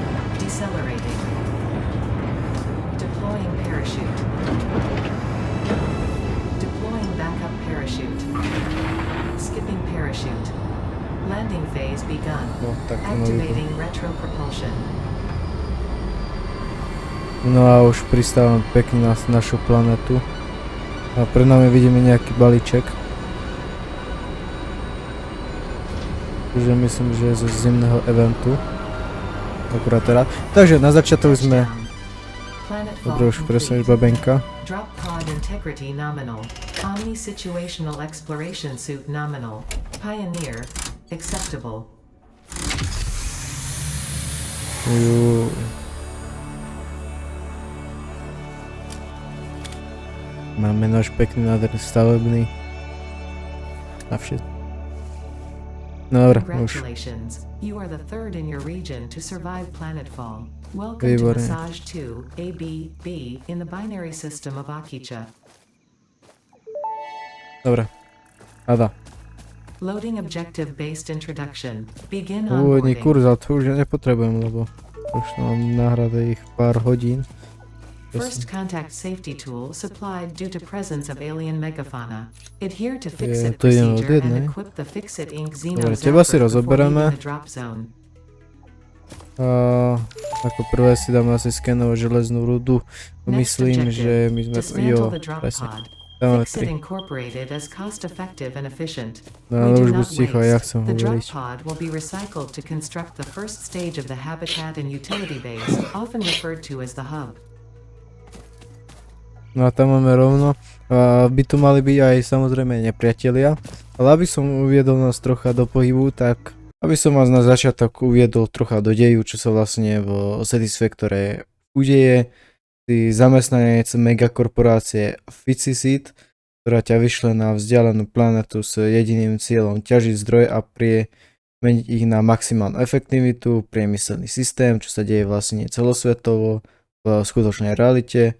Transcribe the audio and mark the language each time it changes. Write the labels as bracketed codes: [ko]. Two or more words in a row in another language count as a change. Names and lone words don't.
[en] Decelerating. Deploying parachute. Deploying backup parachute. Skipping parachute. Landing phase begun. Activating retro propulsion. [sk] No a už pristávame pekne na našu planetu. A pred nami vidíme nejaký balíček. Takže myslím, že je zo zimného eventu. Akurát teraz. Takže na začiatok sme... Dobre, už presne babenka. [en] Drop pod integrity nominal. Omni situational exploration suit nominal. Pioneer. Acceptable. [sk] Máme náš pekný nádherný stavebný. A všetko. No dobre, už. [en] You are the third in your region to survive planetfall. Welcome to Massage 2, ABB, in the binary system of Akicha. [sk] Dobre. Ada. [en] Loading objective-based introduction. Begin [sk] Úvodný [en] onboarding. [sk] kurz, ale to už ja nepotrebujem, lebo už mám nahrade ich pár hodín. [en] First contact safety tool supplied due to presence of alien megafauna. Adhere to Fixit procedure and equip the Fixit Inc. Xeno Zapper before leaving the drop zone. [sk] Ako prvé si dáme asi skenovať železnú rudu. Myslím, že my sme... Jo, presne. Dáme 3. No ale už buď ticho, ja chcem hovoriť. [en] The drop pod will be recycled to construct the first stage of the habitat and utility base, often referred to as the hub. [sk] No a tam máme rovno. A by tu mali byť aj samozrejme nepriatelia. Ale aby som uviedol nás trocha do pohybu, tak aby som vás na začiatok uviedol trocha do deju, čo sa vlastne v Satisfactore udeje. Si zamestnanec megakorporácie Ficicit, ktorá ťa vyšle na vzdialenú planetu s jediným cieľom ťažiť zdroje a meniť ich na maximálnu efektivitu, priemyselný systém, čo sa deje vlastne celosvetovo v skutočnej realite.